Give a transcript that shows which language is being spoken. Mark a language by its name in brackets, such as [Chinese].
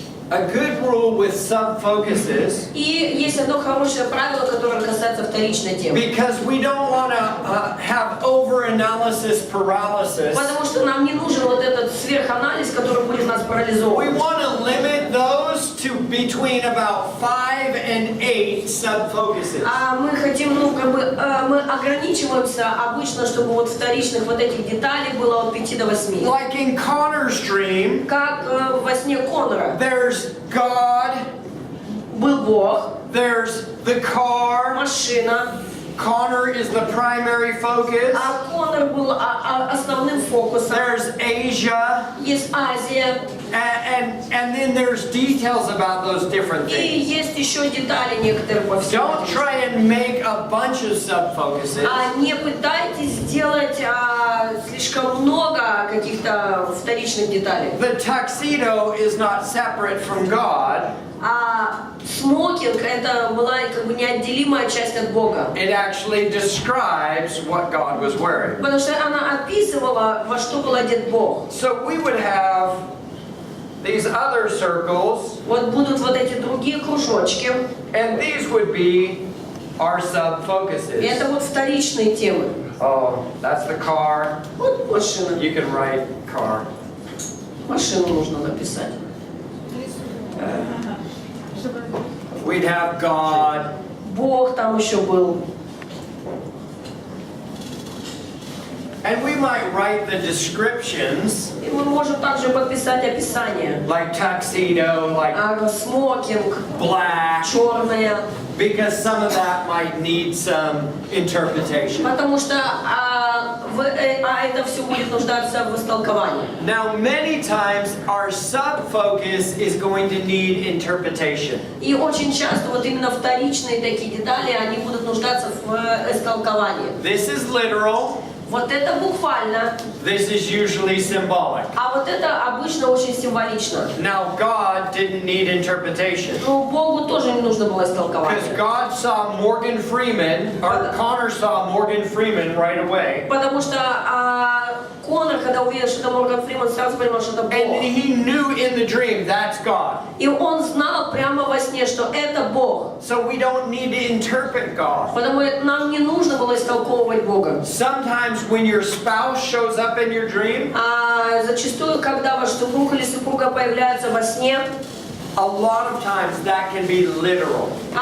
[English] A good rule with sub-focuses. [Russian] И есть одно хорошее правило, которое касается вторичной темы. [English] Because we don't want to have over-analysis paralysis. [Russian] Потому что нам не нужен вот этот сверханализ, который будет нас [English] We [Russian] парализовывать. [English] want to limit those to between about 5 and 8 sub-focuses. [Russian] А мы хотим, мы ограничиваемся обычно, чтобы вот вторичных вот этих деталей было от 5 до 8. [English] Like in Connor's dream, [Russian] Как во сне Коннора. [English] there's God, [Russian] Был Бог, [English] there's the car. [Russian] машина, [English] Connor is the primary focus. [Russian] а Коннор был основным фокусом. [English] There's Asia, [Russian] Есть Азия, [English] and then there's details about those different [Russian] и [English] things. [Russian] есть еще детали некоторые по всему. [English] Don't try and make a bunch of sub-focuses. [Russian] Не пытайтесь сделать слишком много каких-то вторичных деталей. [English] The tuxedo is not separate from God. [Russian] Смокинг это была как бы неотделимая часть от Бога. [English] It actually describes what God was wearing. [Russian] Потому что она описывала, во что был одет Бог. [English] So we would have these other circles, [Russian] Вот будут вот эти другие кружочки. [English] and these would be our [Russian] И [English] sub-focuses. [Russian] это вот вторичные темы. [English] Oh, that's the car. [Russian] Вот машина. [English] You can write car. [Russian] Машину нужно написать. [English] We'd have God. [Russian] Бог там еще был. [English] And we might write the descriptions, [Russian] И мы можем также подписать описание. [English] like tuxedo, like [Russian] Смокинг, [English] black, [Russian] черная. [English] because some of that might need some interpretation. [Russian] Потому что это все будет нуждаться в истолковании. [English] Now, many times our sub-focus is going to need interpretation. [Russian] И очень часто вот именно вторичные такие детали, они будут нуждаться в истолковании. [English] This is literal. [Russian] Вот это буквально, [English] This is usually symbolic. [Russian] а вот это обычно очень символично. [English] Now, God didn't need interpretation. [Russian] Но Богу тоже не нужно было [English] Because [Russian] истолкование. [English] God saw Morgan Freeman, or Connor saw Morgan Freeman right away. [Russian] Потому что Коннор, когда увидел, что это Морган Фриман, сразу понял, что это Бог. [English] And he knew in the dream, that's God. [Russian] И он знал прямо во сне, что это Бог. [English] So we don't need to interpret God. [Russian] Потому нам не нужно было истолковывать Бога. [English] Sometimes when your spouse shows up in your dream, [Russian] Зачастую, когда ваш супруг или супруга появляется во сне, [English] a lot of times that can be literal.